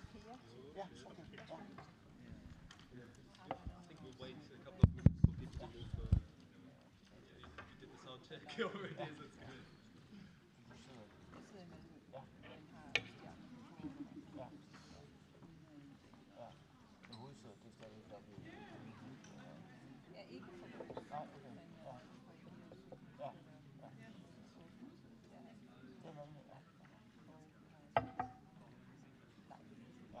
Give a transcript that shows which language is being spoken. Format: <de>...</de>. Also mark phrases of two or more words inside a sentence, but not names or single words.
<en>Yeah, okay. Yeah. I think we'll wait a couple of minutes for people to move. Yeah, you did the sound check already, so it's good.</en> <da>Ja. Ja. Ja. Men hovedsædet, det er stadigvæk deroppe i København. Ja, ikke for vores. Nej, okay. Ja. Ja. Ja. Det er nemlig, ja. Ja.</da>